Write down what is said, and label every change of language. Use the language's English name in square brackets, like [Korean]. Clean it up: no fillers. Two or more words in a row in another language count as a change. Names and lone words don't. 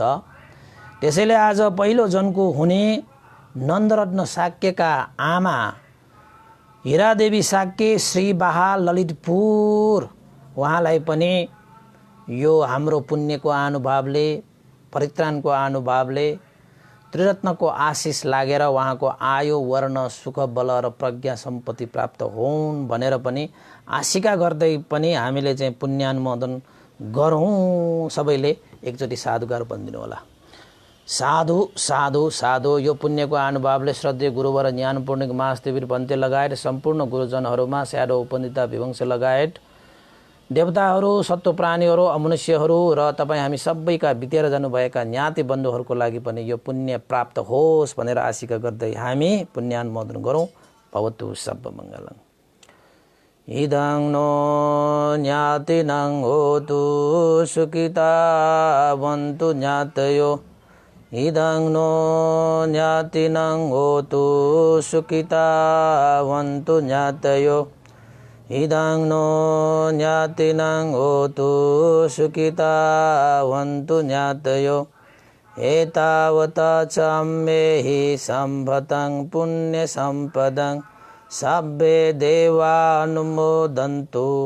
[Nepali] त्यसैले आज पहिलो जन्को हुने नन्दरत्न शाक्यका आमा हिरादेवी शाक्य श्रीबाहा ललितपुर उहाँलाई पनि यो हाम्रो पुण्यको अनुभवले परित्राणको अनुभवले त्रिरत्नको आशिष लागेर उहाँको आयु वर्ण सुख बल र प्रज्ञा सम्पत्ति प्राप्त हुन् भनेर पनि आशिका गर्दै पनि हामीले चाहिँ पुण्यानुमोदन गरौँ। सबैले एकचोटि साधुकार भनिदिनु होला। [Pali] साधु साधु साधु। [Nepali] यो पुण्यको अनुभवले श्रद्धेय गुरुवर ज्ञान पूर्णिक महादेवी भन्ते लगायत सम्पूर्ण गुरुजनहरूमा स्याडो उपनिता विवंश लगायत देवताहरू सत्व प्राणीहरू अमनुष्यहरू र तपाईँ हामी सबैका बितेर जानुभएका ज्ञाति बन्धुहरूको लागि पनि यो पुण्य प्राप्त होस् भनेर आशिका गर्दै हामी पुण्यानुमोदन गरौँ। [Pali] भवतु सब मङ्गलम्। इदं नो ज्ञातिनं होतु सुखिता वन्तु ज्ञातयो इदं नो ज्ञातिनं होतु सुखिता वन्तु ज्ञातयो इदं नो ज्ञातिनं होतु सुखिता वन्तु ज्ञातयो एतावता च अम्मेहि सम्भतं पुण्यसम्पदं सब्बे देवानुमोदन्तु